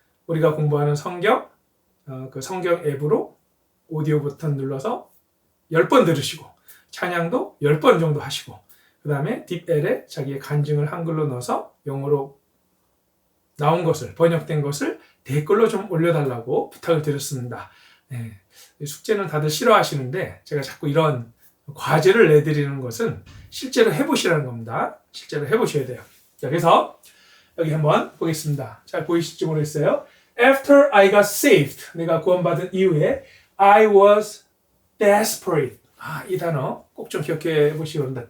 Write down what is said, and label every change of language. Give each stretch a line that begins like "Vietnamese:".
Korean: 우리가 공부하는 성경, 그 성경 앱으로 오디오 버튼 눌러서 10번 들으시고 찬양도 10번 정도 하시고 그 다음에 딥엘에 자기의 간증을 한글로 넣어서 영어로 나온 것을, 번역된 것을 댓글로 좀 올려달라고 부탁을 드렸습니다. 네. 숙제는 다들 싫어하시는데 제가 자꾸 이런 과제를 내드리는 것은 실제로 해보시라는 겁니다. 실제로 해보셔야 돼요. 자, 그래서 여기 한번 보겠습니다. 잘 보이실지 모르겠어요.
English: After I got saved,
Korean: 내가 구원받은 이후에
English: I was desperate.
Korean: 이 단어 꼭 좀 기억해 보시기 바랍니다.